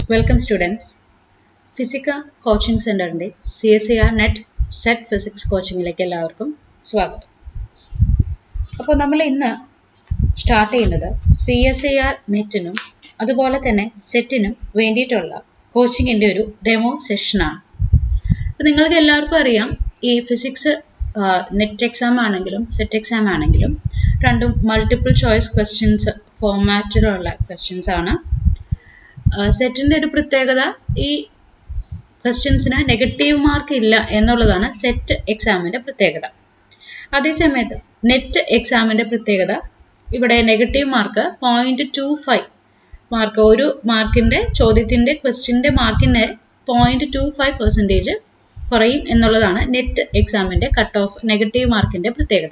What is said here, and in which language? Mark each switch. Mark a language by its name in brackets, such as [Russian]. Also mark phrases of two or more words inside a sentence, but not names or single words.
[English] Welcome students. [Malayalam] Physica Coaching Center inde CSIR Net Set Physics Coaching ഇലേക്ക് എല്ലാർക്കും സ്വാഗതം. അപ്പോ നമ്മൾ ഇന്ന് സ്റ്റാർട്ട് ചെയ്യുന്നത് CSIR Net നും അതുപോലെ തന്നെ സെറ്റ് നും വേണ്ടിട്ടുള്ള കോച്ചിങ് ഇന്റെ ഒരു [English] demo session [Malayalam] ആണ്. അപ്പോ നിങ്ങൾക്ക് എല്ലാർക്കും അറിയാം ഈ [English] physics net exam [Malayalam] ആണെങ്കിലും [English] set exam [Malayalam] ആണെങ്കിലും രണ്ടും [English] multiple choice questions [Malayalam] formattiലുള്ള questions ആണ്. സെറ്റിന്റെ ഒരു പ്രത്യേകത ഈ ക്വസ്റ്റ്യൻസിന് [English] negative mark [Malayalam] ഇല്ല എന്നുള്ളതാണ് സെറ്റ് എക്സാമിന്റെ പ്രത്യേകത. അതേസമയത്ത് നെറ്റ് എക്സാമിന്റെ പ്രത്യേകത ഇവിടെ [English] negative mark [Malayalam] 0.25 മാർക്ക് ഒരു മാർക്കിന്റെ ചോദ്യത്തിന്റെ ക്വസ്റ്റ്യന്റെ മാർക്കിന് 0.25% കുറയും എന്നുള്ളതാണ് നെറ്റ് എക്സാമിന്റെ [English] cut off negative [Malayalam] മാർക്കിന്റെ പ്രത്യേകത.